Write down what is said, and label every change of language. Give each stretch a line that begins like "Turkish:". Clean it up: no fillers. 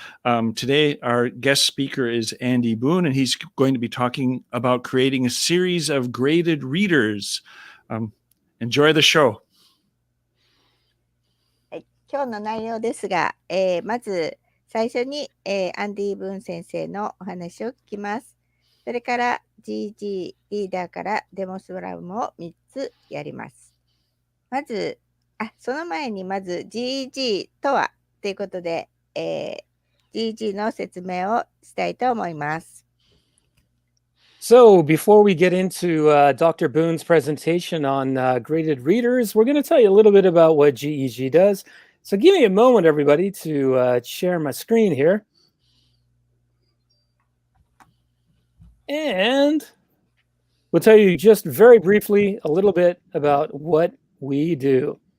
English: Today, our guest speaker is Andy Boone, and he's going to be talking about creating a series of graded readers. Enjoy the show.
Japanese: はい、今日の内容ですが、まず最初に、アンディ・ブーン先生のお話を聞きます。それから GEG リーダーからデモスラムを3つやります。まず、その前にまず GEG とはということで、GEG の説明をしたいと思います。
English: So before we get into Dr. Boone's presentation on graded readers, we're going to tell you a little bit about what GEG does. So give me a moment, everybody, to share my screen here. And we'll tell you just very briefly a little bit about what we do.